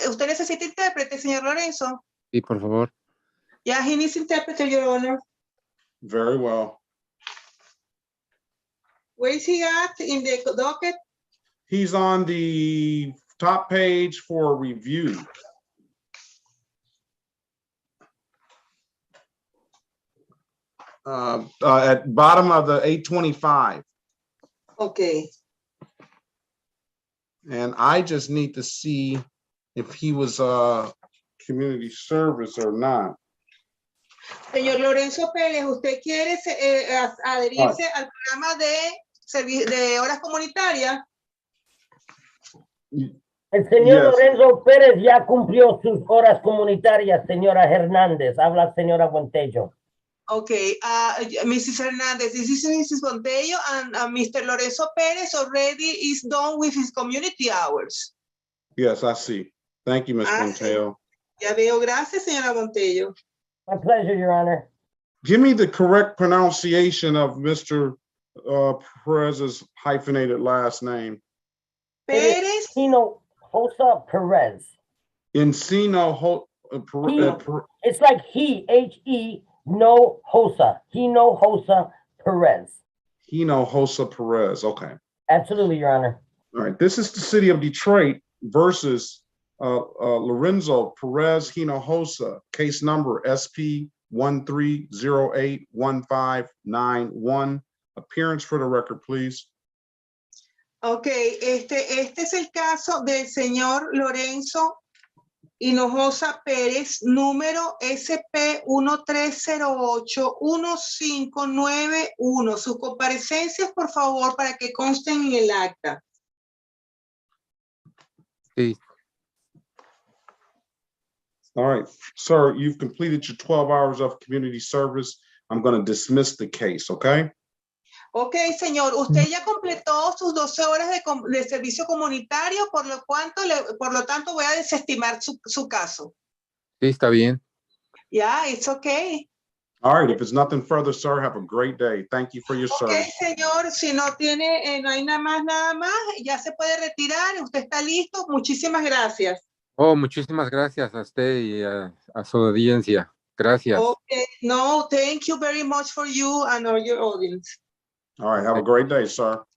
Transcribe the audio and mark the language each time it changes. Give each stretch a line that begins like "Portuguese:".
Spanish: ¿Usted necesita intérprete, señor Lorenzo? Sí, por favor.
English: Yeah, he needs interpreter, Your Honor. Very well. Where is he at in the docket? He's on the top page for review. At bottom of the 825. Okay. And I just need to see if he was community service or not.
Spanish: Señor Lorenzo Pérez, ¿usted quiere adherirse al programa de horas comunitarias? El señor Lorenzo Pérez ya cumplió sus horas comunitarias, señora Hernández. Habla señora Buentello.
English: Okay, Mrs. Hernandez, this is Mrs. Montello, and Mr. Lorenzo Perez already is done with his community hours. Yes, I see. Thank you, Ms. Montello.
Spanish: Ya veo, gracias, señora Montello.
English: My pleasure, Your Honor. Give me the correct pronunciation of Mr. Perez's hyphenated last name. Perez? Hinojosa Perez. Encino. It's like he, H-E, no Hosa. Hinojosa Perez. Hinojosa Perez. Okay. Absolutely, Your Honor. All right. This is the city of Detroit versus Lorenzo Perez Hinojosa. Case number SP 13081591. Appearance for the record, please.
Spanish: Okay, este es el caso del señor Lorenzo Hinojosa Pérez, número SP 13081591. Sus comparecencias, por favor, para que consten en el acta. Sí.
English: All right, sir, you've completed your 12 hours of community service. I'm going to dismiss the case, okay?
Spanish: Ok, señor, usted ya completó sus 12 horas de servicio comunitario, por lo tanto voy a desestimar su caso. Sí, está bien.
English: Yeah, it's okay. All right, if it's nothing further, sir, have a great day. Thank you for your service.
Spanish: Ok, señor, si no hay nada más, ya se puede retirar, usted está listo. Muchísimas gracias. Oh, muchísimas gracias a usted y a su audiencia. Gracias.
English: Okay, no, thank you very much for you and all your audience. All right, have a great day, sir.